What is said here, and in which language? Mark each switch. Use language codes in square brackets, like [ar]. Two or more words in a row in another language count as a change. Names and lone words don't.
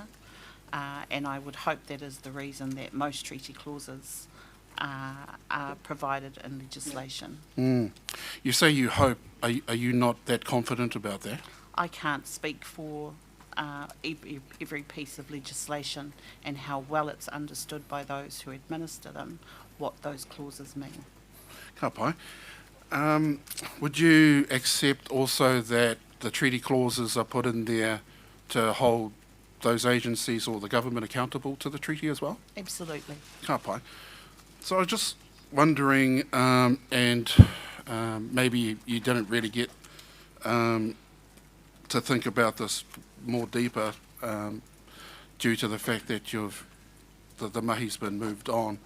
[en] And I would hope that is the reason that most treaty clauses are provided in legislation. You say you hope. Are you not that confident about that? I can't speak for every piece of legislation and how well it's understood by those who administer them, what those clauses mean. [mi] Ka pai. [en] Would you accept also that the treaty clauses are put in there to hold those agencies or the government accountable to the treaty as well? Absolutely. [mi] Ka pai. [en] So I was just wondering, and maybe you didn't really get to think about this more deeper due to the fact that the mahi's been moved on.